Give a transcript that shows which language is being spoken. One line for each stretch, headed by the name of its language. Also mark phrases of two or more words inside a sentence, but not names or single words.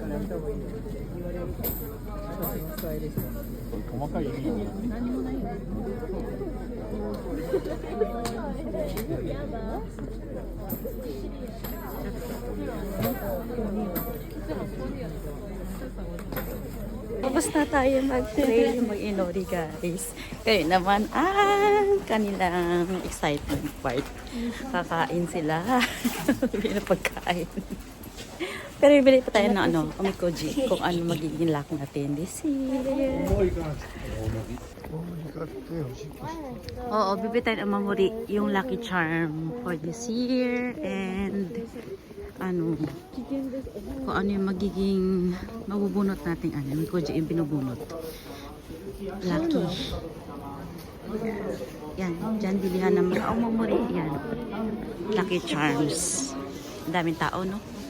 Japanese: た方がいいんだよ言われるから私のスタイリスト細かい意味何もないよ
Filipino: Tapos na tayo mag-pray, mag-inori guys. Kayo naman ang kanilang excitement part. Kakain sila. Bili na pagkain. Pero bibili pa tayo ng ano, omikoji, kung ano magiging luck natin
English: this year.
Filipino: Oo, bibili tayo ng mamuri, yung
English: lucky charm for this year.
Filipino: And ano, kung ano yung magiging mabubunot natin ano, may koji yung binubunot. Lucky. Yan, dyan bilihan ng mga mamuri. Yan,
English: lucky charms.
Filipino: Ang daming tao, no?